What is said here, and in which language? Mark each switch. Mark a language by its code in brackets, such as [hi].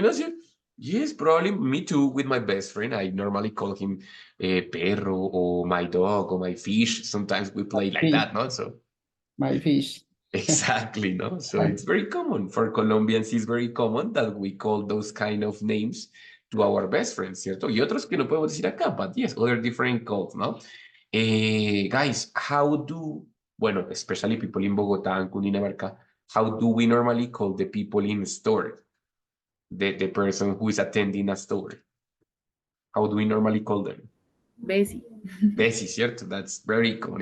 [en] No, yes, probably me too with my best friend. I normally call him perro or my dog or my fish. Sometimes we play like Fish, that, not so. my fish. Exactly, no? So it's very common. For Colombians, it's very common that we call those kind of names to our best friends, [es] ¿cierto? Y otros que no podemos decir acá, [en] but yes, other different calls, [es] ¿no? [en] Guys, [es] bueno, [en] especially people in Bogotá and Cundinamarca, how do we normally call the people in store? The person who is attending a store? How do we normally call them? Bessie. Bessie, [es] ¿cierto? [en] That's very common.